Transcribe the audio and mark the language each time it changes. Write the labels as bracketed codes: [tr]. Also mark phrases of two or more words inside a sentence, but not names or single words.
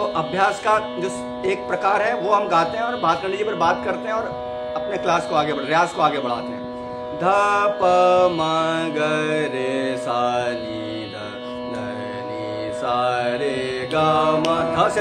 [hi] अभ्यास का जो एक प्रकार है वो हम गाते हैं और भातखंडी जी पर बात करते हैं और अपने क्लास को आगे रियाज को आगे बढ़ाते हैं। ध प म ग रे सा नी ध नी सा रे ग म, ध से